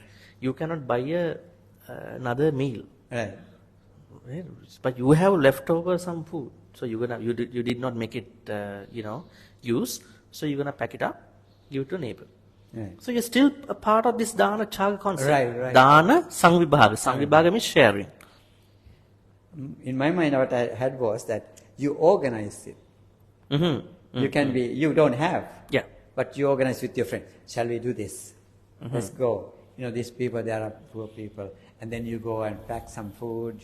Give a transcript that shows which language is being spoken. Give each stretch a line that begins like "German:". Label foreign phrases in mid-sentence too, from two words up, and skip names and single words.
English: You cannot buy another meal. Right. Right? But you have leftover some food, so you did not make it use, so you're gonna pack it up, give it to a neighbor. Right. So you're still a part of this Dana Chaga concept. Right. Dana Sangvibhaga. Sangvibhaga means sharing. In my mind, what I had was that you organize it. You can be, you don't have, Yeah. but you organize with your friend. Shall we do this? Let's go. These people, they are poor people. And then you go and pack some food.